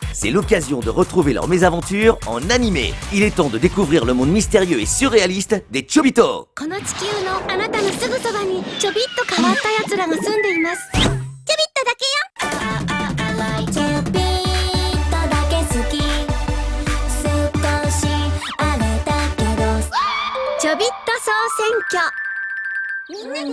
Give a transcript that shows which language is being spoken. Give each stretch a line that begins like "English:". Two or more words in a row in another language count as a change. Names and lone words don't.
French: C'est l'occasion de retrouver leurs mésaventures en animé. Il est temps de découvrir le monde mystérieux et surréaliste des Chobito.
Japanese: この地球のあなたのすぐそばにちょびっと変わったやつらが住んでいます。ちょびっとだけよ。ちょびっとだけ好き。少しあれだけどちょびっと総選挙。